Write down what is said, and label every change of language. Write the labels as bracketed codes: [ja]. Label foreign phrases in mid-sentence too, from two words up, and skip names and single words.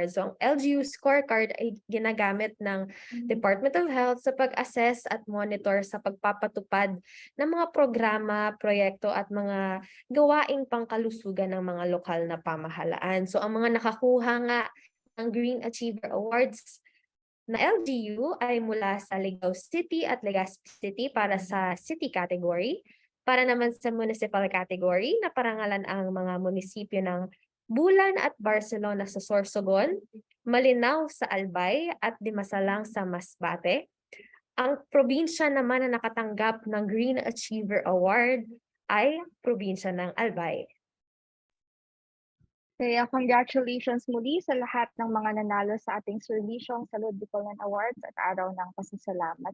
[tl] So, ang LGU scorecard ay ginagamit ng Department of Health sa pag-assess at monitor sa pagpapatupad ng mga programa, proyekto at mga gawaing pangkalusugan ng mga lokal na pamahalaan. So, ang mga nakakuha nga ng Green Achiever Awards na LGU ay mula sa Ligao City at Legazpi City para sa [en] city category. [tl] Para naman sa [en] municipal category, [tl] naparangalan ang mga munisipyo ng Bulan at Barcelona sa Sorsogon, Malinaw sa Albay at Dimasalang sa Masbate. Ang probinsya naman na nakatanggap ng Green Achiever Award ay probinsya ng Albay. Kaya congratulations muli sa lahat ng mga nanalo sa ating Serbisyong Salud Bicolnon Awards at Araw ng Pasasalamat.